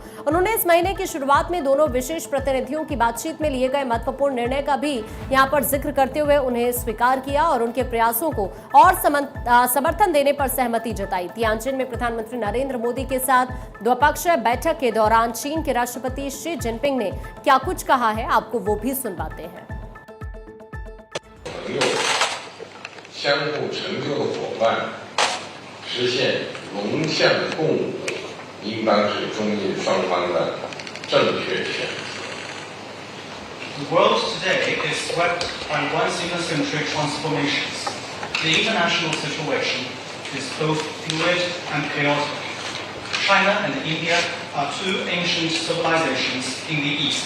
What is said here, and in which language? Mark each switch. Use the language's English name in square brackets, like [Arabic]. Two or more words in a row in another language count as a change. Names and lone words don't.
[Hindi] उन्होंने इस महीने की शुरुआत में दोनों विशेष प्रतिनिधियों की बातचीत में लिए गए महत्वपूर्ण निर्णय का भी यहां पर जिक्र करते हुए उन्हें स्वीकार किया और उनके प्रयासों को और समर्थन देने पर सहमति जताई। तियानजिन में प्रधानमंत्री नरेंद्र मोदी के साथ द्विपक्षीय बैठक के दौरान चीन के राष्ट्रपति शी जिनपिंग ने क्या कुछ कहा है, आपको वो भी सुनवाते हैं। [Chinese] 相互成就的伙伴实现龙象共舞，应当是中印双方的正确选择。 [English] The world today is swept by one-centric transformations. The international situation is both fluid and chaotic. China and India are two ancient civilizations in the East.